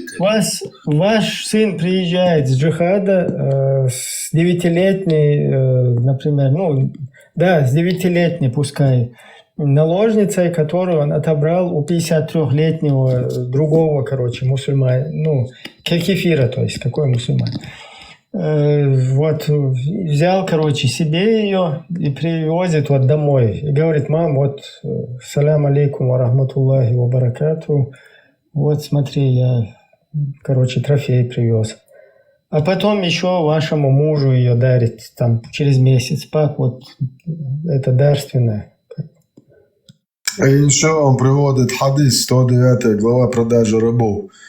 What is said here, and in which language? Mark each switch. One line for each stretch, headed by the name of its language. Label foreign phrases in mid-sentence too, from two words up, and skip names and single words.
Russian: Ваш сын приезжает с джихада с 9-летней, например, с 9-летней, пускай, наложницей, которую он отобрал у 53-летнего другого, мусульманина, кефира, то есть какой мусульман. Вот взял, себе ее и привозит вот домой. И говорит: мам, вот
Arabic: سلام عليكم ورحمة الله وبركاته.
Russian: Вот смотри, я, трофей привез. А потом еще вашему мужу ее дарит там через месяц. Пап, вот это дарственное. И еще он приводит хадис, 109 глава продажи рабов.